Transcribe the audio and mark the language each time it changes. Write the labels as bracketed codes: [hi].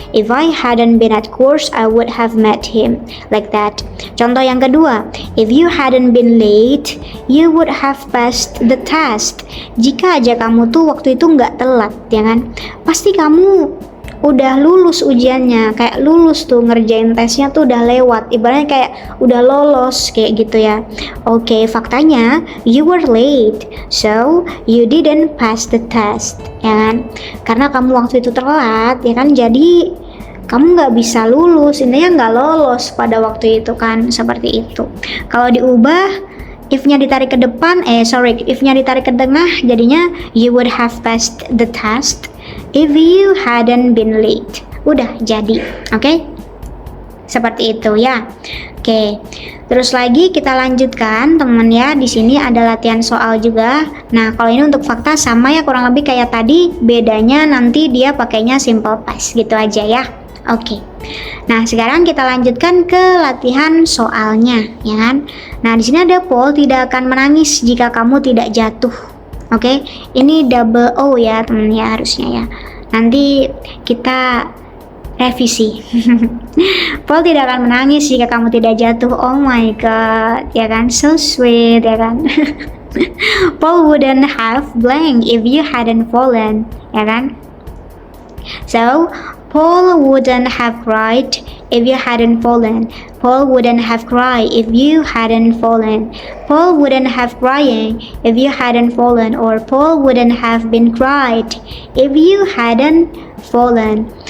[en] If I hadn't been at course, I would have met him. Like that. [id] Contoh yang kedua, [en] if you hadn't been late, you would have passed the test. [id] Jika aja kamu tuh waktu itu nggak telat, ya kan? Pasti kamu udah lulus ujiannya, kayak lulus tuh, ngerjain tesnya tuh udah lewat, ibaratnya kayak udah lolos kayak gitu ya. Oke, faktanya [en] you were late, so you didn't pass the test, [id] ya kan? Karena kamu waktu itu telat, ya kan, jadi kamu nggak bisa lulus, intinya nggak lolos pada waktu itu kan, seperti itu. Kalau diubah, if-nya ditarik ke depan, if-nya ditarik ke tengah, jadinya [en] you would have passed the test if you hadn't been late. [id] Udah jadi, oke? Seperti itu ya. Oke. Terus lagi kita lanjutkan, teman ya. Di sini ada latihan soal juga. Nah, kalau ini untuk fakta sama ya, kurang lebih kayak tadi, bedanya nanti dia pakainya simple past gitu aja ya. Oke. Nah, sekarang kita lanjutkan ke latihan soalnya, ya kan? Nah, di sini ada Paul tidak akan menangis jika kamu tidak jatuh. Oke, ini double O ya, teman ya, harusnya ya. Nanti kita revisi. Paul tidak akan menangis jika kamu tidak jatuh. [en] Oh my god, [id] ya kan? [en] So sweet, ya kan? Paul wouldn't have blank if you hadn't fallen, [id] ya kan? [en] So, Paul wouldn't have cried if you hadn't fallen. Paul wouldn't have cried if you hadn't fallen. Paul wouldn't have crying if you hadn't fallen, or Paul wouldn't have been cried if you hadn't fallen.